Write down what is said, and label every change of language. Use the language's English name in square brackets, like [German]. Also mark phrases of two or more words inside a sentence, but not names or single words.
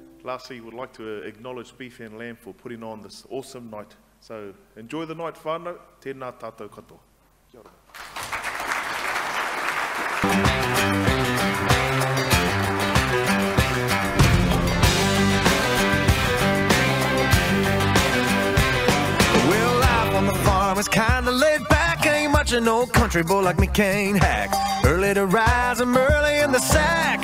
[English] lastly, would like to acknowledge Beef and Lamb for putting on this awesome night. So enjoy the night, whānau. [Māori] Tēnā tātou katoa. Kia ora. [English] Well, life on the farm is kinda laid back. Ain't much an old country boy like me can't hack. Early to rise, I'm early in the sack.